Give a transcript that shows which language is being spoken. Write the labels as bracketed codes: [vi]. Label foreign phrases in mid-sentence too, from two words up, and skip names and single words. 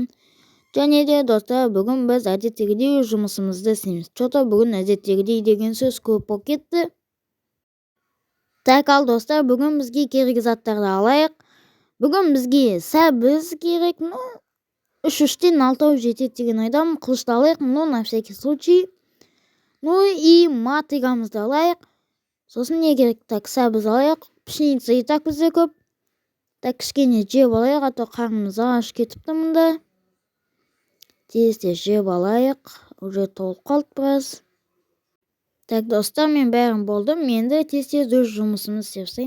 [kk] Және де достар, бүгін біз әдеттегідей жұмысымызды істейміз. Чото бүгін әдеттегідей деген сөз көп болып кетті. Так, ал достар, бүгін бізге керек заттарды алайық. Бүгін бізге сәбіз керек, 3-3-тен 6 жетеді деген ойдамын. Қылышты алайық, [ru] на всякий случай. И [kk] мотыгамызды алайық. Сосын не керек? Так, сәбіз алайық. [ru] Пшеница и так [kk] бізде көп. Так, кішкене жеп алайық, [ru] а то [kk] қарнымыз аш кетіпті мұнда. Тез жеп алайық, уже толып қалды біраз. Так, достар, мен бәрін болдым. Менде тез өз жұмысымды істеп тастайын.